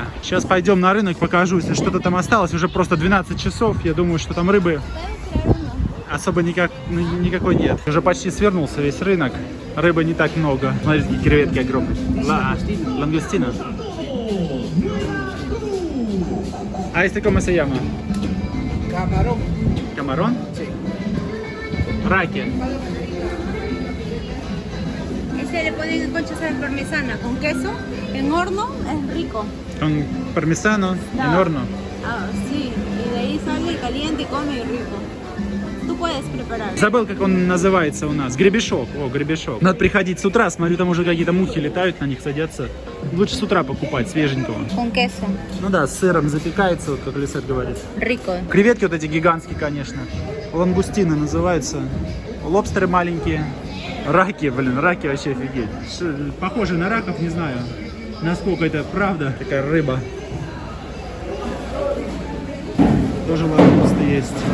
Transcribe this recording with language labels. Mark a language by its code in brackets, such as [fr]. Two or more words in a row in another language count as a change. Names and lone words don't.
[ru] Сейчас пойдем на рынок, покажу, если что-то там осталось. Уже просто 12 часов, я думаю, что там рыбы особо никакой нет. Уже почти свернулся весь рынок. Рыбы не так много. Смотрите, какие креветки огромные. [es] Лангустина. А este cómo se llama? Camarón. Camarón? Sí. [ru] Раки. [es] Ese le ponen conchas a la parmesana con queso en horno, es rico. Con parmesano en [ru] Да. [es] horno. Sí, y de ahí sale caliente y come y rico. Tú puedes preparar. [ru] Забыл, как он называется у нас. Гребешок. О, гребешок. Надо приходить с утра. Смотрю, там уже какие-то мухи летают, на них садятся. Лучше с утра покупать, свеженького. [es] Con queso. [ru] Ну да, с сыром запекается, вот как Лисет говорит. [es] Rico. [ru] Креветки вот эти гигантские, конечно. Лангустины называются. Лобстеры маленькие. Раки, раки вообще офигеть. Похоже на раков, не знаю, насколько это правда. Такая рыба. Тоже лангусты есть.